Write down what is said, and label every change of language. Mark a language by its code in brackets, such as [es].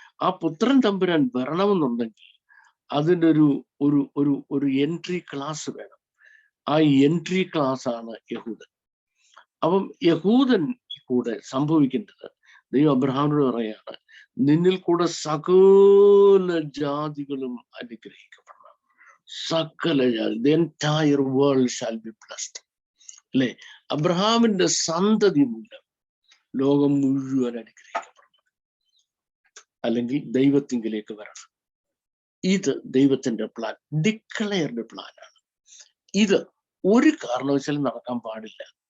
[ml] ആ പുത്രൻ തമ്പുരാൻ വരണമെന്നുണ്ടെങ്കിൽ അതിൻ്റെ ഒരു എൻട്രി ക്ലാസ് വേണം. ആ എൻട്രി ക്ലാസ് ആണ് യഹൂദൻ. അപ്പം യഹൂദൻ കൂടെ സംഭവിക്കേണ്ടത്, ദൈവം അബ്രഹാമിനോട് പറയാണ്, നിന്നിൽ കൂടെ സകല ജാതികളും അനുഗ്രഹിക്കപ്പെടണം. സകല ജാതി, [en] the entire world shall be blessed. [ml] അല്ലെ? അബ്രഹാമിന്റെ സന്തതി മൂലം ലോകം മുഴുവൻ അനുഗ്രഹിക്കപ്പെടണം, അല്ലെങ്കിൽ ദൈവത്തിങ്കിലേക്ക് വരണം. ഇത് ദൈവത്തിന്റെ പ്ലാൻ, ഡിക്ലെയർഡ് പ്ലാനാണ്. ഇത് ഒരു കാരണവശാലും നടക്കാൻ പാടില്ല.